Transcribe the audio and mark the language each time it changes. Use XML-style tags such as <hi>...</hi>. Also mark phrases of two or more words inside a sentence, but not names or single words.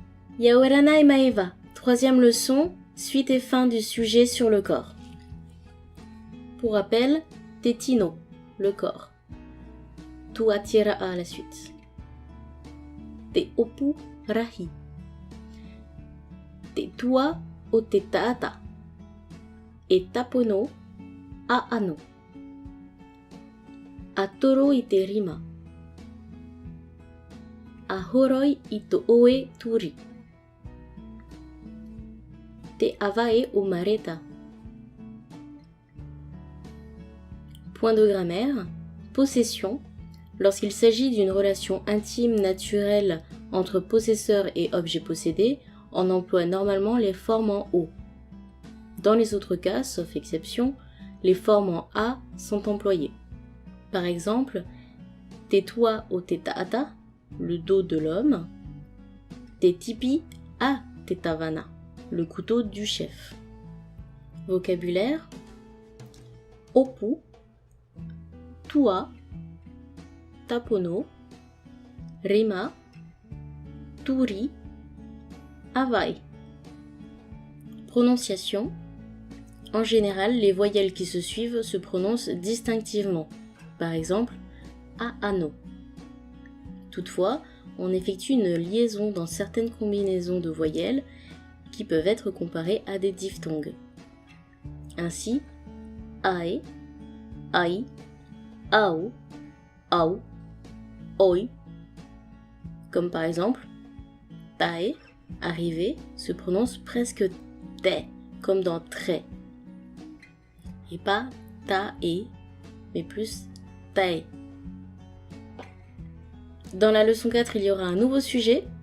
<ty>Yaoranai Maeva,</ty> <fr>troisième leçon, suite et fin du sujet sur le corps. Pour rappel, Tetino, le corps. Tuatira à la suite.</fr> <ty>Te opu rahi. Te tua o te taata. E tapono a ano. A toro i te rima. A horoi i to oe turi. Te avae o mareta.</ty> <fr>Point de grammaire. Possession. Lorsqu'il s'agit d'une relation intime, naturelle entre possesseur et objet possédé, on emploie normalement les formes en O. Dans les autres cas, sauf exception, les formes en A sont employées. Par exemple,</fr> <ty>te tua o te taata,</ty> <fr>le dos de l'homme,</fr> <ty>te tipi a te tavana,</ty> <fr>le couteau du chef. Vocabulaire:</fr> <ty>opu, tua, tapono, rima, turi, avai.</ty> <fr>Prononciation: en général, les voyelles qui se suivent se prononcent distinctivement. Par exemple, a-ano. Toutefois, on effectue une liaison dans certaines combinaisons de voyelles qui peuvent être comparées à des diphtongues. Ainsi, ae, ai, ao, au, oi. Comme par exemple, tae, arrivé, se prononce presque te, comme dans très. Et pas tae, mais plus tae. Dans la leçon 4, il y aura un nouveau sujet.</fr>